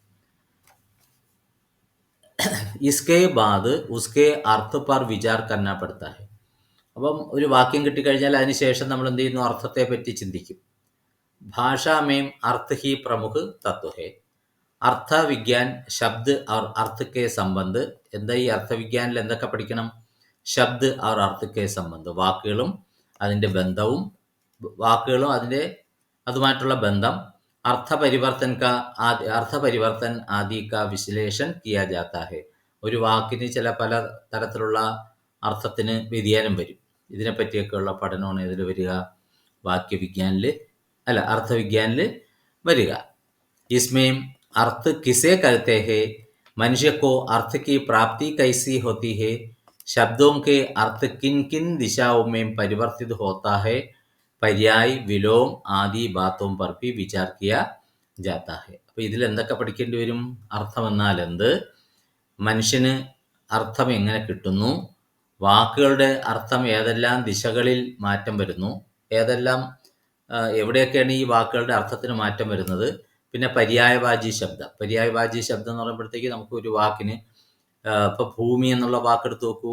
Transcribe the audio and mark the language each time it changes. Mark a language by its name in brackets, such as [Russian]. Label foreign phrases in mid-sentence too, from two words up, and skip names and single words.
[Hindi] इसके बाद उसके अर्थ पर विचार करना पड़ता है. [Malayalam] അപ്പം ഒരു വാക്യം കിട്ടിക്കഴിഞ്ഞാൽ അതിന് ശേഷം നമ്മൾ എന്ത് ചെയ്യുന്നു? അർത്ഥത്തെ പറ്റി ചിന്തിക്കും. [Hindi] भाषा में अर्थ ही प्रमुख तत्व है. अर्थ विज्ञान शब्द और अर्थ के संबंध. [Malayalam] എന്താ ഈ അർത്ഥവിജ്ഞാനിൽ എന്തൊക്കെ പഠിക്കണം? [Hindi] ശബ്ദ് और अर्थ के संबंध, [Malayalam] വാക്കുകളും അതിൻ്റെ ബന്ധവും, അതുമായിട്ടുള്ള ബന്ധം. [Hindi] अर्थपरिवर्तन आदि का विश्लेषण किया जाता है. [Malayalam] ഒരു വാക്കിന് പല തരത്തിലുള്ള അർത്ഥത്തിന് വ്യതിയാനം വരും. ഇതിനെപ്പറ്റിയൊക്കെയുള്ള പഠനമാണ് ഇതിൽ വരിക, അർത്ഥവിജ്ഞാനിൽ വരിക. [Hindi] इसमें अर्थ किसे कहते हैं, मनुष्य को अर्थ की प्राप्ति कैसी होती है, शब्दों के अर्थ किन किन दिशाओं में परिवर्तित होता है, पर्याय विलोम आदि बातों पर भी विचार किया जाता है. [Malayalam] അപ്പോൾ ഇതിൽ എന്തൊക്കെ പഠിക്കേണ്ടി വരും? അർത്ഥം എന്നാൽ എന്ത്, മനുഷ്യന് അർത്ഥം എങ്ങനെ കിട്ടുന്നു, വാക്കുകളുടെ അർത്ഥം ഏതെല്ലാം ദിശകളിൽ മാറ്റം വരുന്നു, എവിടെയൊക്കെയാണ് ഈ വാക്കുകളുടെ അർത്ഥത്തിന് മാറ്റം വരുന്നത്, പിന്നെ പര്യായവാചി ശബ്ദം എന്ന് പറയുമ്പോഴത്തേക്ക് നമുക്ക് ഒരു വാക്കിന് ഇപ്പോൾ ഭൂമി എന്നുള്ള വാക്കെടുത്ത് നോക്കൂ.